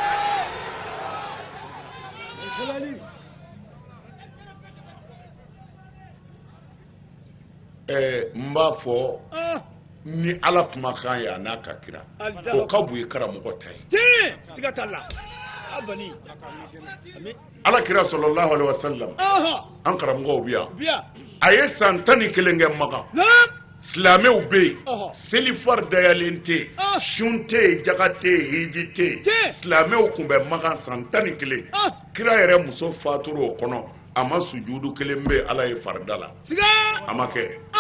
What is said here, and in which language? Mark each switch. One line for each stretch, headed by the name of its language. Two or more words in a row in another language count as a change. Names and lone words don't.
Bambara: n b'a fɔ ni ala kumakan ye a n'a ka kira o ka bon i karamɔgɔ ta ye tiɲɛ siga t'a la abani ala kira
Arabic: صلى الله عليه وسلم
Bambara: an karamɔgɔw bi yan a ye san 11 kɛ Makan silamɛw bɛ yen selifar dayalen tɛ sun tɛ yen jaga tɛ yen hiji tɛ yen silamɛw tun bɛ Makan san 11 kira yɛrɛ muso fatura o kɔnɔ a ma sujudu kelen bɛ ala ye farida la a ma kɛ